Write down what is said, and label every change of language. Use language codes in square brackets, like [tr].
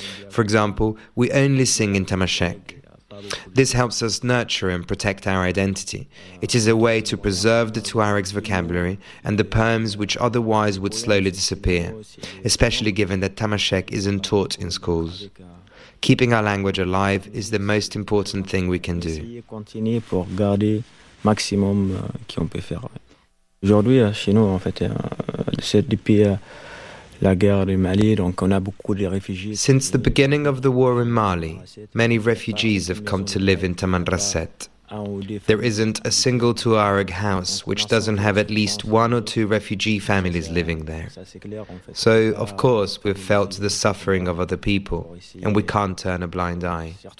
[en] For example, we only sing in Tamashek. This helps us nurture and protect our identity. It is a way to preserve the Tuareg's vocabulary and the poems which otherwise would slowly disappear, especially given that Tamashek isn't taught in schools. Keeping our language alive is the most important thing we can do. [fr] Continuer pour garder maximum qui on peut faire. Aujourd'hui chez nous en fait c'est depuis la guerre du Mali donc on a beaucoup de réfugiés. [en] Since the beginning of the war in Mali, many refugees have come to live in Tamanrasset. There isn't a single Tuareg house which doesn't have at least one or two refugee families living there. So, of course, we've felt the suffering of other people, and we can't turn a blind eye.